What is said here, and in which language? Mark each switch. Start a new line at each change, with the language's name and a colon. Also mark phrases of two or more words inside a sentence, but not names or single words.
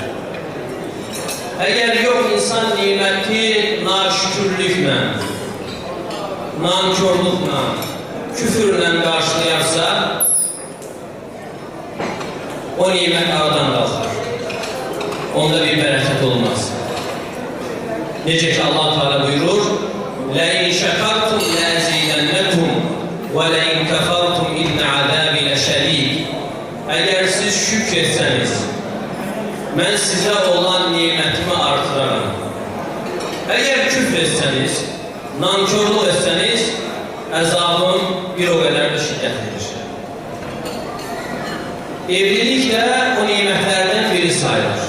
Turkish: Eğer yok insan nimeti naşükürlükle, nankörlükle, küfürle karşılayarsa o nimet aradan kalkar. Onda bir bereket olmaz. Necə ki Allah Teala buyurur
Arabic: لَاِنْ شَكَرْتُمْ لَاَزِيدَنَّكُمْ وَلَاِنْ كَفَرْتُمْ اِنَّ عَذَابِ لَشَد۪يدٍ.
Turkish: Eğer siz şükretseniz ben size olan nimetimi artırarım. Eğer küfretseniz, nankörlük etseniz azabım bir o kadar da şiddetlidir. Evlilik de o nimetlerden biri sayılır.